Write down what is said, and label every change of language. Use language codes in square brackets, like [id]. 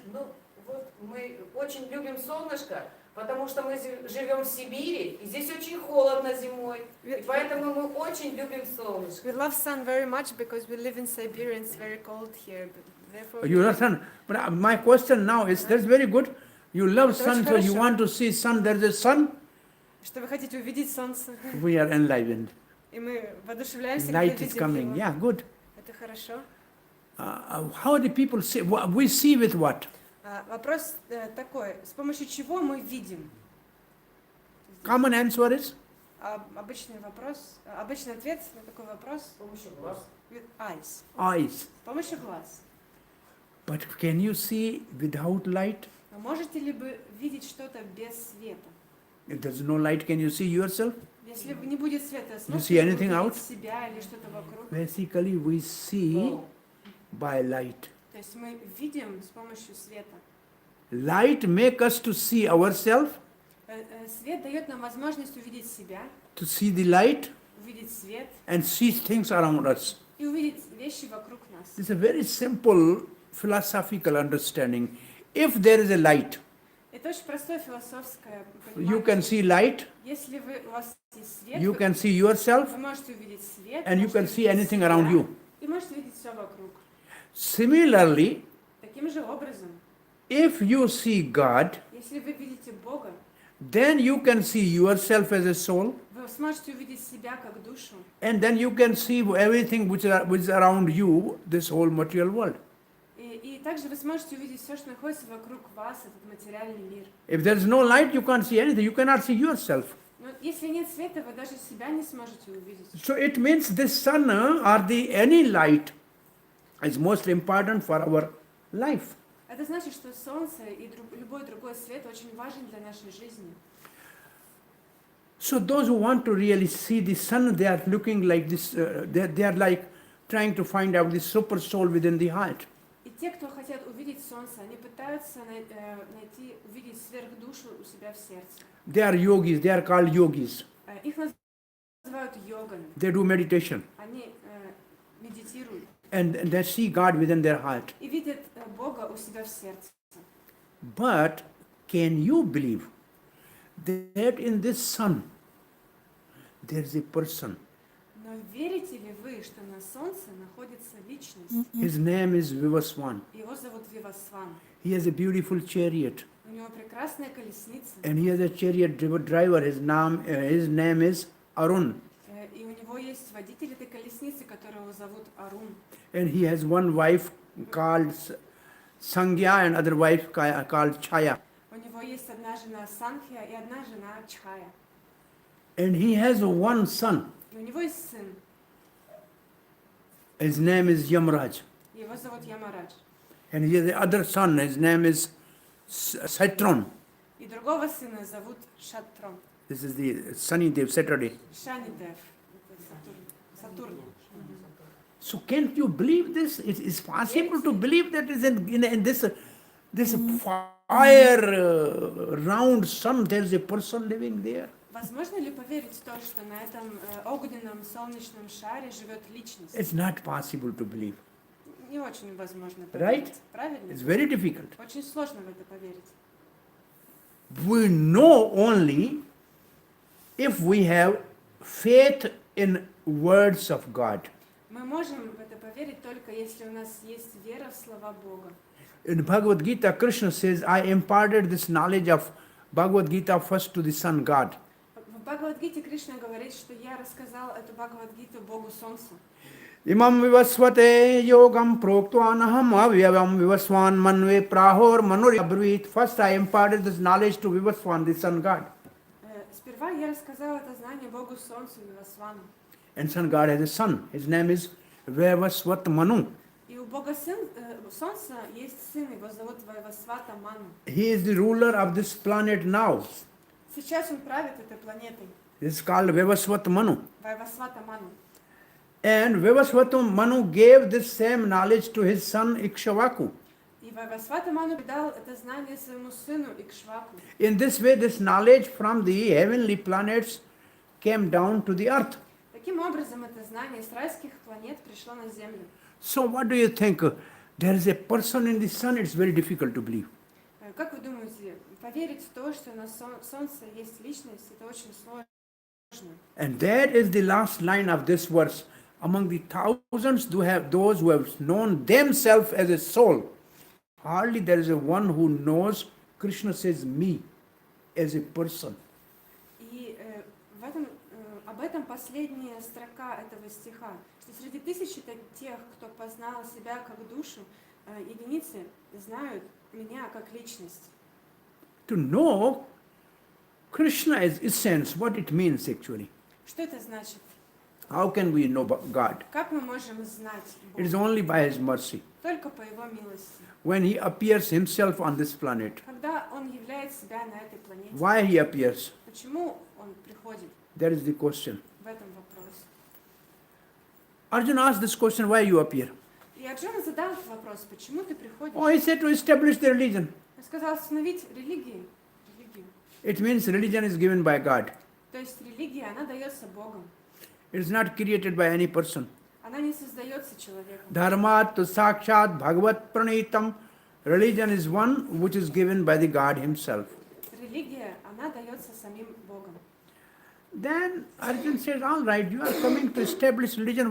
[ru] Ну, вот мы очень любим солнышко, потому что мы живем в Сибири, и здесь очень холодно зимой, и поэтому мы очень любим солнышко. [en] We love sun very much because we live in Siberia and it's very cold here. Therefore, You love sun. But my question now is, that's very good. You love sun, so you want to see sun. There's a sun. [ru] что вы хотите увидеть солнце, [en] We are enlivened. [ru] и мы воодушевляемся, когда [en] Light is [ru] видим [en] coming. [ru] его. [en] Yeah, good. [ru] Это хорошо. [en] How the people see? We see with what? [ru] Вопрос такой: с помощью чего мы видим? [en] Common answer is? [ru] Обычный вопрос, обычный ответ на такой вопрос: С помощью глаз. [en] with eyes. Eyes. [ru] С помощью глаз. [en] But can you see without light? [ru] Но можете ли вы видеть что-то без света? [en] If there's no light, can you see yourself? [ru] Если не будет света, [en] Do you [ru] сможете [en] see [ru] ли вы [en] anything out? [ru] увидеть себя или что-то вокруг? [en] Basically, we see by light. [ru] То есть мы видим с помощью света. [en] Light make us to see ourselves, [ru] Свет дает нам возможность увидеть себя, [en] to see the light, [ru] увидеть свет [en] and see things around us. [ru] и увидеть вещи вокруг нас. [en] It's a very simple philosophical understanding. If there is a light, [ru] Это очень простое философское [en] you [ru] понимание. [en] can see light, [ru] Если у вас есть свет, [en] you can see yourself, [ru] вы можете увидеть свет, [en] and you [ru] можете [en] can see [ru] увидеть [en] anything [ru] себя, [en] around you. [ru] и можете видеть все вокруг. [en] Similarly, [ru] Таким же образом, [en] if you see God, [ru] если вы видите Бога, [en] then you can see yourself as a soul, [ru] вы сможете увидеть себя как душу, [en] and then you can see everything which is around you, this whole material world. [ru] и также вы сможете увидеть все, что находится вокруг вас, этот материальный мир. [en] If there is no light, you can't see anything. You cannot see yourself. [ru] Но если нет света, вы даже себя не сможете увидеть. [en] So it means this sun or any light is most important for our life. [ru] Это значит, что солнце и любой другой свет очень важен для нашей жизни. [en] So those who want to really see the sun, they are looking like this, they are like trying to find out the super soul within the heart. [ru] И те, кто хотят увидеть солнце, они пытаются найти, увидеть сверхдушу у себя в сердце. [en] They are yogis, they are called yogis. [ru] Их называют йогами. [en] They do meditation [ru] Они медитируют [en] and they see God within their heart. [ru] и видят Бога у себя в сердце. [en] But can you believe that in this sun there is a person? [ru] Но верите ли вы, что на солнце находится личность? [en] His name is Vivaswan. [ru] Его зовут Вивасван. [en] He has a beautiful chariot. [ru] У него прекрасная колесница. [en] And he has a chariot driver. His name is Arun. [ru] И у него есть водитель этой колесницы, которого зовут Арун. [en] And he has one wife called Sangya and other wife called Chaya. [ru] У него есть одна жена Санхия и одна жена Чхая. [en] And he has one son. [ru] И у него есть сын. [en] His name is Yamraj. [ru] Его зовут Ямарадж. [en] And he has the other son. His name is Saitron. [ru] И другого сына зовут Шатрон. [en] This is the sunny day, Saturday. [ru] Шанидев. Сатурн. [en] So can't you believe this? It is possible to believe that is in this fire round sun there is a person living there. [ru] Возможно ли поверить в то, что на этом огненном солнечном шаре живет личность? [en] It's not possible to believe. [ru] Не очень возможно [en] Right? [ru] поверить. Правильно? [en] It's very difficult. [ru] Очень сложно в это поверить. [en] We know only if we have faith in words of God. [ru] Мы можем в это поверить только если у нас есть вера в слова Бога. [en] In Bhagavad Gita, Krishna says, I imparted this knowledge of Bhagavad Gita first to the sun God. [ru] В Бхагавад-гите Кришна говорит, что я рассказал эту Бхагавад-гиту Богу Солнцу. [sa] Imam vivasvate yogam proktvanaham avyavam vivaswan manve prahor manur abruit. [en] First I imparted this knowledge to Vivaswan, the sun God. [ru] Сперва я рассказал это знание Богу Солнцу Вивасвану. [en] And sun God has a son. His name is Vivasvat Manu. [ru] И у Бога Солнца есть сын, его зовут Вайвасвата Ману. [en] He is the ruler of this planet now. [ru] Сейчас он правит этой планетой. [en] This is called Vivasvat Manu. [ru] Вайвасвата Ману. [en] And Vivasvat Manu gave this same knowledge to his son Ikshvaku. [ru] И Вайвасвата Ману дал это знание своему сыну Икшваку. [en] In this way, this knowledge from the heavenly planets came down to the earth. [ru] Таким образом, это знание с райских планет пришло на Землю. [en] So what do you think? There is a person in the sun, it's very difficult to believe. [ru] Как вы думаете, поверить в то, что на Солнце есть личность, это очень сложно. [en] And that is the last line of this verse. Among the thousands those who have known themselves as a soul, hardly there is a one who knows, Krishna says, me as a person. [ru] И об этом последняя строка этого стиха, что среди тысячи тех, кто познал себя как душу, единицы знают меня как личность. [en] To know Krishna as essence, what it means actually. [ru] Что это значит? [en] How can we know God? [ru] Как мы можем знать [en] It is [ru] Бога? [en] only by His mercy. [ru] Только по Его милости. [en] When He appears Himself on this planet. [ru] Когда Он являет себя на этой планете, [en] Why He appears? [ru] почему Он приходит? [en] That is the question. [ru] В этом вопрос. [en] Arjuna asked this question, why you appear? [ru] И Арджуна задал этот вопрос, почему ты приходишь? [en] Oh, he said to establish the religion. [ru] Он сказал остановить религию. [en] It means religion is given by God. [ru] То есть религия, она дается Богом. [en] It is not created by any person. [ru] Она не создается человеком. [sa] Dharma tu sakshat bhagavat pranitam. [en] Religion is one which is given by the God Himself. [ru] Религия, она дается самим Богом. [en] Then Arjuna says, all right, you are coming to establish religion.